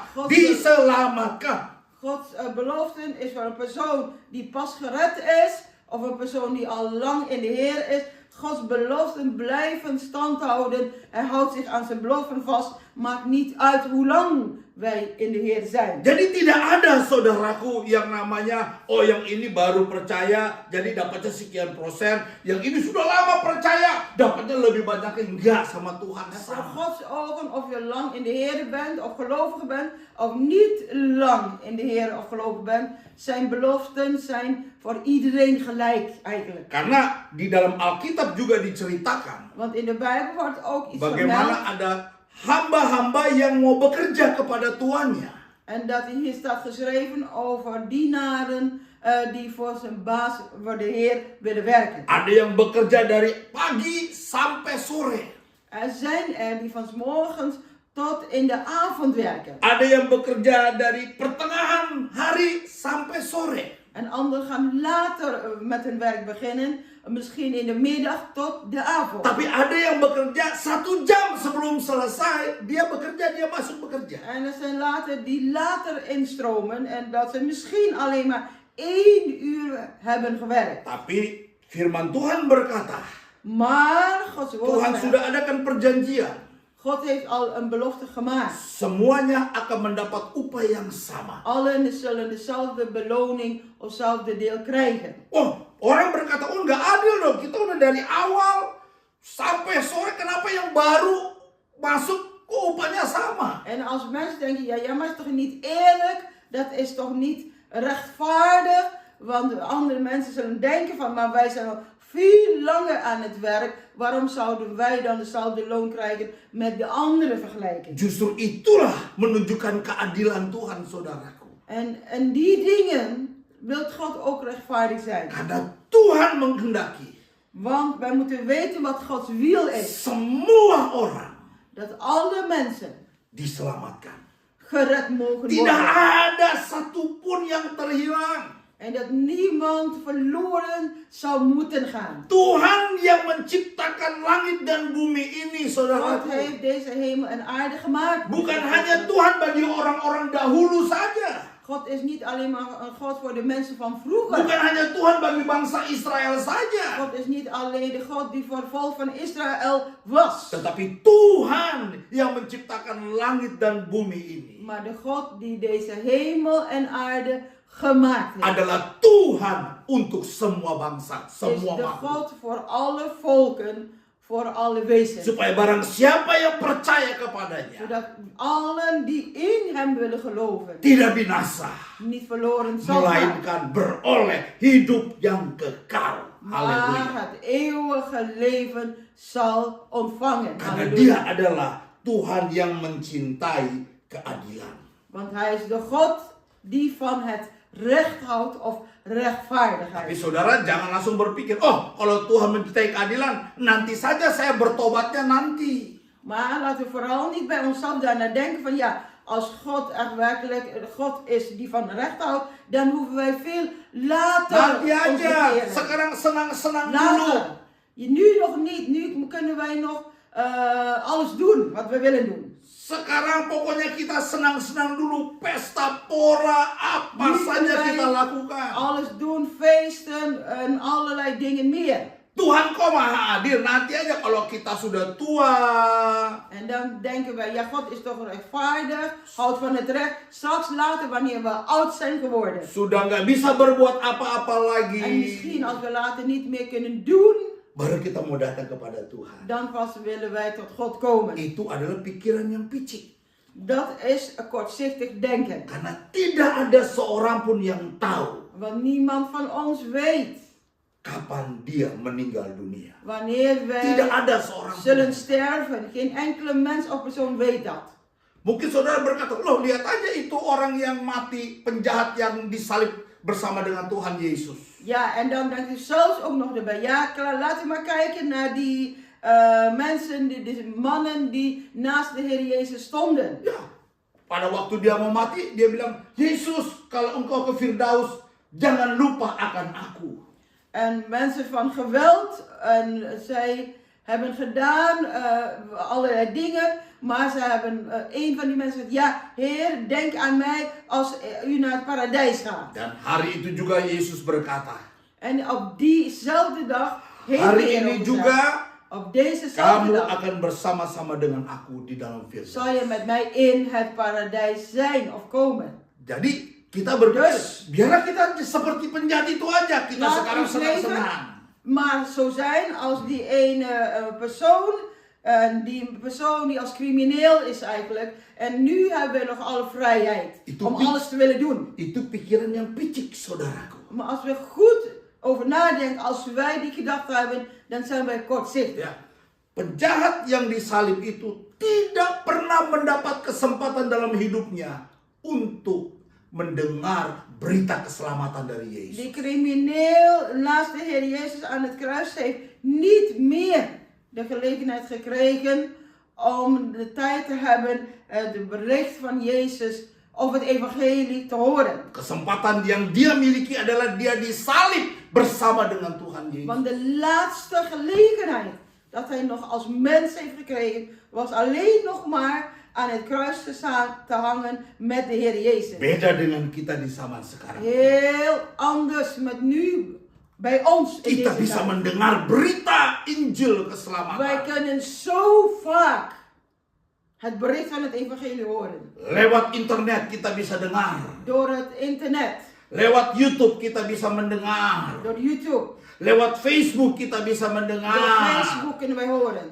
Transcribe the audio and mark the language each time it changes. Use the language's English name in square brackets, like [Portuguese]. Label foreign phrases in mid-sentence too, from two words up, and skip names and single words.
[Dutch] God- [Indonesian] diselamatkan. [Dutch] Gods beloften is voor een persoon die pas gered is, of een persoon die al lang in de Heer is. Gods beloften blijven stand houden. Hij houdt zich aan zijn beloften vast. Maakt niet uit hoe lang wij in de Heer zijn. [Indonesian] Jadi tidak ada saudaraku yang namanya, oh yang ini baru percaya jadi dapatnya sekian persen, yang ini sudah lama percaya dapatnya lebih banyak. Enggak, sama Tuhan [Dutch] En voor [Indonesian] sama. [Dutch] Gods ogen, of je lang in de Heer bent, of gelovig bent, of niet lang in de Heer of gelovig bent, zijn beloften zijn voor iedereen gelijk eigenlijk. [Indonesian] Karena di dalam Alkitab juga diceritakan [Dutch] Want in de Bijbel wordt ook iets vermeld. [Indonesian] bagaimana ada hamba-hamba yang mau bekerja kepada tuannya. [Dutch] En dat hier staat geschreven over dienaren die voor zijn baas, voor de Heer willen werken. [Indonesian] Ada yang bekerja dari pagi sampai sore. [Dutch] Er zijn er die van 's morgens tot in de avond werken. [Indonesian] Ada yang bekerja dari pertengahan hari sampai sore. [Dutch] En anderen gaan later met hun werk beginnen, misschien in de middag tot de avond. [Indonesian] Tapi ada yang bekerja 1 jam sebelum selesai, dia bekerja, dia masuk bekerja. [Dutch] En er zijn later die later instromen en dat ze misschien alleen maar 1 uur hebben gewerkt. [Indonesian] Tapi firman Tuhan berkata, [Dutch] Maar Gods woord [Indonesian] Tuhan [Dutch] zegt, [Indonesian] sudah adakan perjanjian. [Dutch] God heeft al een belofte gemaakt. [Indonesian] Semuanya akan mendapat upah yang sama. [Dutch] Allen zullen dezelfde beloning of hetzelfde deel krijgen. [Indonesian] Oh, orang berkata, oh nggak adil dong. Kita udah dari awal sampai sore, kenapa yang baru masuk kok upahnya sama? [Dutch] En als mensen denken, ja, maar het is toch niet eerlijk? Dat is toch niet rechtvaardig? Want andere mensen zullen denken van, maar wij zijn al veel langer aan het werk. Waarom zouden wij dan dezelfde loon krijgen met de andere vergelijking? [Indonesian] Justru itulah menunjukkan keadilan Tuhan, saudaraku. [Dutch] En die dingen wil God ook rechtvaardig zijn. [Indonesian] Karena Tuhan menghendaki [Dutch] Want wij moeten weten wat Gods wil is. [Indonesian] semua orang [Dutch] Dat alle mensen [Indonesian] diselamatkan. [Dutch] gered mogen [Indonesian] Tidak [Dutch] worden. [Indonesian] ada satupun yang terhilang. [Dutch] En dat niemand verloren zou moeten gaan. [Indonesian] Tuhan yang menciptakan langit dan bumi ini, [Dutch] God [Indonesian] saudaraku. [Dutch] heeft deze hemel en aarde gemaakt. [Indonesian] Bukan hanya Tuhan bagi orang-orang dahulu saja. [Dutch] God is niet alleen maar een God voor de mensen van vroeger. [Indonesian] Bukan hanya Tuhan bagi bangsa Israel saja. [Dutch] God is niet alleen de God die voor het volk van Israël was. [Indonesian] Tetapi Tuhan yang menciptakan langit dan bumi ini [Dutch] Maar de God die deze hemel en aarde gemaakt heeft. [Indonesian] adalah Tuhan untuk semua bangsa, [Dutch] Is [Indonesian] semua [Dutch] de [Indonesian] makhluk. [Dutch] God voor alle volken, voor alle wezens. [Indonesian] Supaya barang siapa yang percaya kepadanya [Dutch] Zodat allen die in hem willen geloven [Indonesian] tidak binasa, [Dutch] niet verloren zal gaan. [Indonesian] melainkan beroleh hidup yang kekal. [Dutch] Maar [Indonesian] Haleluya. [Dutch] het eeuwige leven zal ontvangen. [Indonesian] Karena [Dutch] Halleluja. [Indonesian] dia adalah Tuhan yang mencintai keadilan. [Dutch] Want hij is de God die van het recht houdt of [Indonesian] Tapi [Dutch] rechtvaardigheid. [Indonesian] saudara jangan langsung berpikir, oh kalau Tuhan mencintai keadilan, nanti saja saya bertobatnya nanti. [Dutch] Maar laten we vooral niet bij onszelf daarna denken van ja, als God echt werkelijk God is die van recht houdt, dan hoeven wij veel later [Indonesian] Nanti [Dutch] ons [Indonesian] aja, [Dutch] bekeren. [Indonesian] sekarang senang-senang dulu. [Dutch] Later. Nu nog niet. Nu kunnen wij nog alles doen wat we willen doen. [Indonesian] Sekarang pokoknya kita senang-senang dulu, pesta pora, apa [Dutch] Nu [Indonesian] saja [Dutch] kunnen wij [Indonesian] kita lakukan. [Dutch] alles doen, feesten en allerlei dingen meer. [Indonesian] Tuhan kok maha adil, nanti aja kalau kita sudah tua. [Dutch] En dan denken wij, ja, God is toch rechtvaardig, houdt van het recht. Straks later, wanneer we oud zijn geworden. [Indonesian] Sudah nggak bisa berbuat apa-apa [Dutch] En [Indonesian] lagi. [Dutch] misschien als we later niet meer kunnen doen, [Indonesian] Baru kita mau datang kepada Tuhan. [Dutch] dan pas willen wij tot God komen. [Indonesian] Itu adalah pikiran yang picik. [Dutch] Dat is een kortzichtig denken. [Indonesian] Karena tidak ada seorang pun yang tahu [Dutch] Want niemand van ons weet [Indonesian] kapan dia meninggal dunia. [Dutch] wanneer [Indonesian] Tidak [Dutch] wij [Indonesian] ada seorang [Dutch] zullen [Indonesian] pun. [Dutch] sterven. Geen enkele mens of persoon weet dat. [Indonesian] Mungkin saudara berkata, loh lihat aja itu orang yang mati, penjahat yang disalib bersama dengan Tuhan Yesus. [Dutch] Ja, en dan denkt u zelfs ook nog erbij. Ja, klaar, laten we maar kijken naar die mensen, die mannen die naast de Heer Jezus stonden. [Indonesian] Ya, pada waktu dia mau mati, dia bilang, Yesus, kalau engkau ke Firdaus, jangan lupa akan aku. [Dutch] En mensen van geweld, en zij hebben gedaan allerlei dingen, maar ze hebben, een van die mensen zegt, ja, Heer, denk aan mij als u naar het paradijs gaat. [Indonesian] Dan hari itu juga Yesus berkata, [Dutch] En op diezelfde dag heeft de [Indonesian] hari [Dutch] Heer [Indonesian] ini [Dutch] ook [Indonesian] juga [Dutch] gezegd, op dezezelfde [Indonesian] kamu [Dutch] dag [Indonesian] akan bersama-sama dengan aku di dalam Firdaus. [Dutch] zal je met mij in het paradijs zijn of komen. [Indonesian] Jadi kita berpikir, [Dutch] Dus, [Indonesian] biarlah kita seperti penjahat itu aja, kita [Dutch] laat [Indonesian] sekarang [Dutch] ons leven [Indonesian] senang-senang. [Dutch] maar zo zijn als die ene persoon, die persoon die als crimineel is eigenlijk. En nu hebben we nog alle vrijheid [Indonesian] Itu [Dutch] om [Indonesian] pi- [Dutch] alles te willen doen. [Indonesian] Itu pikiran yang picik, saudaraku. [Dutch] Maar als we goed over nadenken, als wij die gedachte hebben, dan zijn wij kortzichtig. [Indonesian] Ya, penjahat yang disalib itu tidak pernah mendapat kesempatan dalam hidupnya untuk mendengar berita keselamatan dari Yesus. [Dutch] Die crimineel naast de Heer Jezus aan het kruis heeft niet meer de gelegenheid gekregen om de tijd te hebben de bericht van Jezus of het evangelie te horen. [Indonesian] Kesempatan yang dia miliki adalah dia disalib bersama dengan Tuhan Yesus. [Dutch] Want de laatste gelegenheid dat hij nog als mens heeft gekregen was alleen nog maar aan het kruis te hangen met de Heer Jezus. [Indonesian] Beda dengan kita di zaman sekarang. [Dutch] Heel anders met nu bij ons in [Indonesian] Kita [Dutch] deze [Indonesian] bisa [Dutch] tijd. [Indonesian] mendengar berita Injil [Dutch] Wij [Indonesian] keselamatan. [Dutch] kunnen zo vaak het bericht van het evangelie horen. [Indonesian] Lewat internet kita bisa dengar. [Dutch] Door het internet, [Indonesian] Lewat YouTube kita bisa mendengar. [Dutch] door YouTube, [Indonesian] Lewat Facebook kita bisa [Dutch] door [Indonesian] mendengar. [Dutch] Facebook kunnen wij horen.